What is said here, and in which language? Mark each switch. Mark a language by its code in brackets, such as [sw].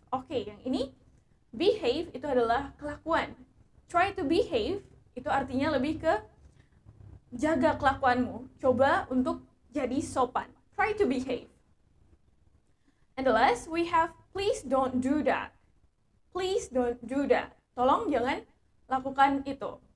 [id] Oke, yang ini behave itu adalah kelakuan. [en] Try to behave [id] itu artinya lebih ke jaga kelakuanmu. Coba untuk jadi sopan. [en] Try to behave. And the last, we have please don't do that. Please don't do that. [id] Tolong jangan lakukan itu.